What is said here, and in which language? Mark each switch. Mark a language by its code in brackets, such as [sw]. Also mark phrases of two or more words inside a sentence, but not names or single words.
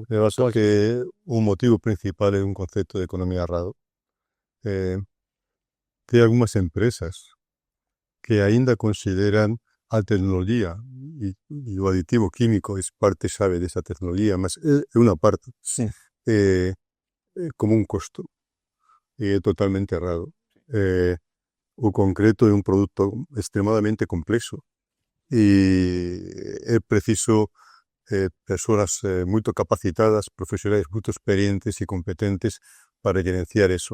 [pt] Eu acho que o motivo principal é um conceito de economia errado. Tem algumas empresas que ainda consideram a tecnologia e o aditivo químico é parte-chave dessa tecnologia, mas é uma parte. Sim. [gl] Como un costo. É totalmente errado. O concreto é un produto extremadamente complexo e é preciso persoas moito capacitadas, profesionais moito experientes e competentes para gerenciar eso.